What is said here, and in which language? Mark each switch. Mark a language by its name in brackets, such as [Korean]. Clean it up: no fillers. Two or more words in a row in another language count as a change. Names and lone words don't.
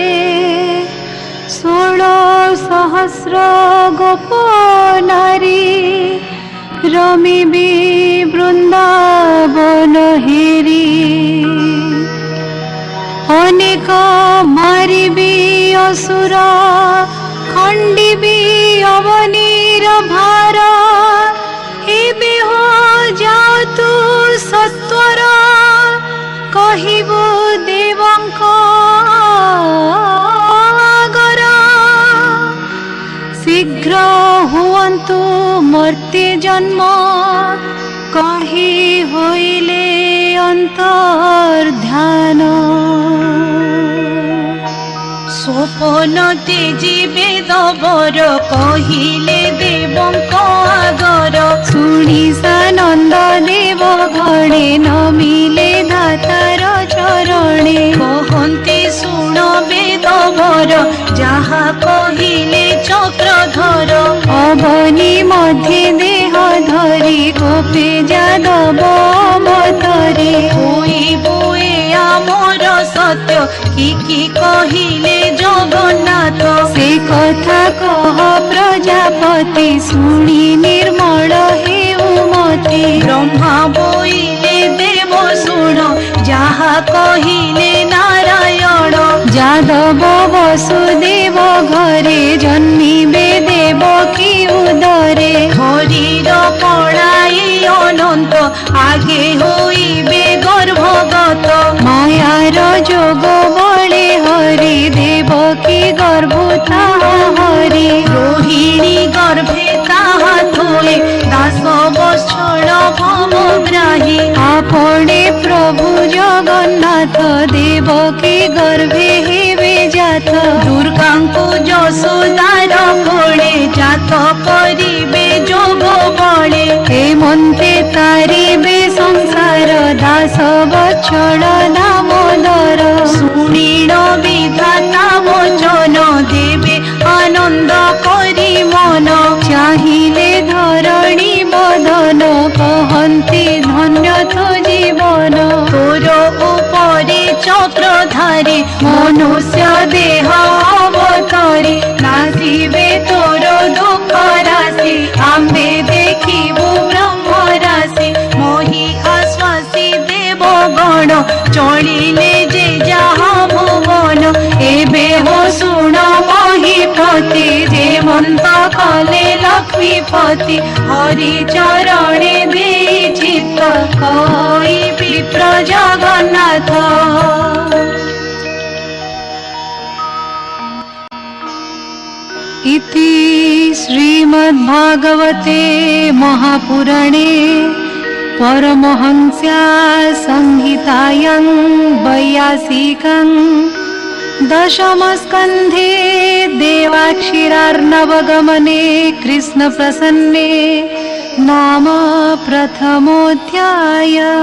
[Odia] 16,000 ଗୋପ ନାରୀ ରମିବି ବୃନ୍ଦାବନ ହେରି ଅନେକ ମାରିବି ଅସୁର ଖଣ୍ଡିବି ଅବନୀର ଭାର ଏବେ ହୋ ଯାଅ ତୁ ସତ୍ୱର କହିବୋ ଦେବଙ୍କ ଆଗର ଶୀଘ୍ର ହୁଅନ୍ତୁ ମର୍ତ୍ତ୍ୟ ଜନ୍ମ କହି ହୋଇଲେ ଅନ୍ତର୍ଧ୍ୟାନ ସ୍ୱପନ ତେଜି ବେଦ ବର କହିଲେ ଦେବଙ୍କ ଆଗର ଶୁଣି ସାନନ୍ଦ ଦେବ ଗଣେ ନମିଲେ ଧାତାର ଚରଣେ କହନ୍ତି ଶୁଣ ବେଦ ବର ଯାହା କହିଲେ ଚକ୍ରଧର ଅବନୀ ମଧ୍ୟେ ଦେହ ଧରି ଗୋପେ ଯାଦବ ଅବତରେ ହୋଇବୋ ଏ ଆମର ସତ୍ୟ କି କହିଲେ ଜଗନ୍ନାଥ ସେ କଥା କହ ପ୍ରଜାପତି ଶୁଣି ନିର୍ମଳ ହେଉ ମତି ବ୍ରହ୍ମା ବୋଇଲେ ଦେବ ଶୁଣ ଯାହା କହିଲେ ନାରାୟଣ ଯାଦବ ବସୁଦେବ ଘରେ ଜନ୍ମିବେ ଦେବକୀ ଉଦରେ ହରିର ପଡ଼ାଇ ଅନନ୍ତ ଆଗେ ହୋଇବେ ଗର୍ଭଗତ ମାୟାର ଯୋଗ ବଳେ ହରି ଦେବକୀ ଗର୍ଭତା ହରି ରୋହିଣୀ ଗର୍ଭେ ତାହା ଥୋଏ 10 ବତ୍ସର ଭବଗ୍ରାହୀ ଆପଣେ ପ୍ରଭୁ ଜଗନ୍ନାଥ ଦେବକୀ ଗର୍ଭେ ହେବେ ଜାତ ଦୁର୍ଗାଙ୍କୁ ଯଶୋଦାର କୋଳେ ଜାତ କରିବେ ଯୋଗ ବଳେ ହେମନ୍ତେ ତାରିବେ ସଂସାର 10 ବତ୍ସର ଦାମୋଦର ଶୁଣିଣ ବିଧାତା ବଚନ ଦେବେ ଆନନ୍ଦ କରି ମନ ଚାହିଁଲେ ଧରଣୀ ବଦନ କହନ୍ତି ଧନ୍ୟ ତୋ ଜୀବନ ତୋର ଉପରେ ଚକ୍ରଧାରୀ ମନୁଷ୍ୟ ଦେହ ଅବତାରୀ ନାଶିବେ ତୋର ଦୁଃଖ ରାଶି ଆମ୍ଭେ ଦେଖିବୁ ବ୍ରହ୍ମ ରାଶି ଚରଣ ଚଳିଲେ ଯେ ଯାହା ଭୁବନ ଏବେ ହୋ ଶୁଣ ମହୀପତି ଯେମନ୍ତ କଲେ ଲକ୍ଷ୍ମୀପତି ହରି ଚରଣେ ଦେ ଚିତ୍ତ କହି ବିପ୍ର ଜଗନ୍ନାଥ। [Sanskrit] इति श्रीमद्भागवते महापुराणे परमहंस्या संहितायां वैयासिकं दशमस्कन्धे देवाक्षिरार्णवगमने कृष्णप्रसन्ने नाम प्रथमोऽध्याय।